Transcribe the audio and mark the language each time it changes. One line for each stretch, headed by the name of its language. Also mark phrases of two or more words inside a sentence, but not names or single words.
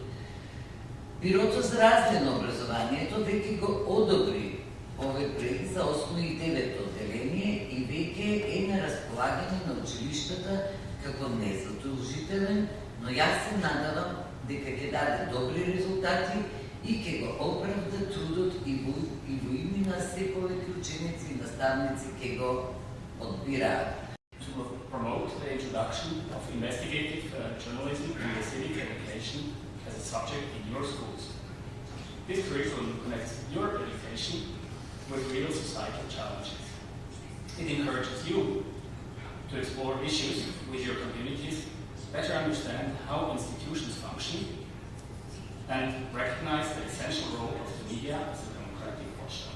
Macedonian: Бирото за развој на образованието веќе го одобри Овој проект за 8 и 9 одделение и веќе е на располагање на училиштата како незадолжителен, но јас се надавам дека ќе даде добри резултати и ќе го оправда трудот и во имена се повеќе ученици и наставници ќе го одбираат.
English: To promote the introduction of investigative journalism and the civic education as a subject in your schools. This curriculum connects your education with real societal challenges. It encourages you to explore issues with your communities, better understand how institutions function, and recognize the essential role of the media as a democratic watchdog.